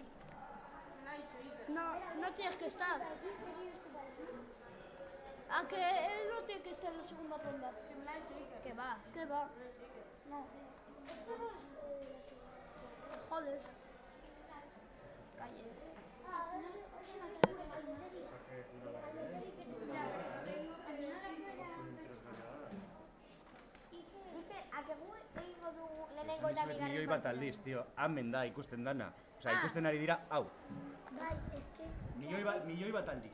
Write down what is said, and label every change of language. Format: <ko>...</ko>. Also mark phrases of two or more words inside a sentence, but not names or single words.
<es>Me lo ha dicho Iker. No tienes que estar. ¿A que él no tiene que estar en la segunda ronda? Sí, me lo ha dicho Iker. Que va. ¿Qué va? No. Joder. Calles.</es> <eu>Egingo dugu lehenengo eta bigarren Milioi bat aldiz, tio. Hemen da ikusten dana. Osa, ikusten ari dira, hau. Milioi bat aldiz.</eu>